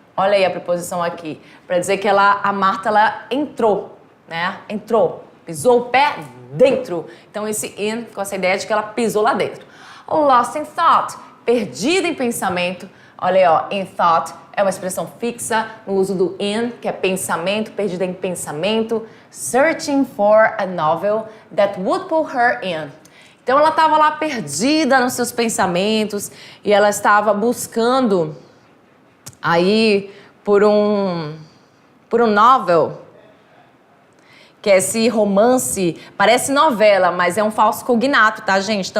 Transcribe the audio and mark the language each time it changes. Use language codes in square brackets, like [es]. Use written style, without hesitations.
[pt] Olha aí a preposição aqui. Para dizer que a Marta, ela entrou, né? Entrou. Pisou o pé dentro. Então, esse in com essa ideia de que ela pisou lá dentro. [en] Lost in thought. [pt] Perdida em pensamento. Olha aí, ó. In thought é uma expressão fixa no uso do in, que é pensamento, perdida em pensamento. [en] Searching for a novel that would pull her in. [pt] Então, ela estava lá perdida nos seus pensamentos e ela estava buscando aí por um novel, que é esse romance, parece novela, mas é um falso cognato, tá, gente?